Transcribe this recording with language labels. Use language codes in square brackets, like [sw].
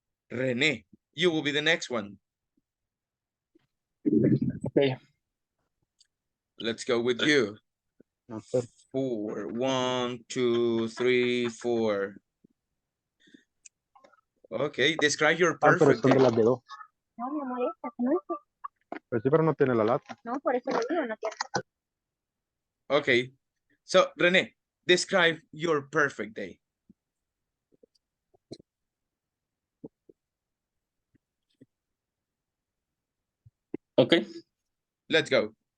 [en] Rene, you will be the next one. Okay. Let's go with you. 4, 1, 2, 3, 4. Okay, describe your perfect day. [es] No, me molesta, no es. Pues sí, pero no tiene la lata. No, por eso lo digo, no tiene. [en] Okay, so Rene, describe your perfect day. Okay. Let's go.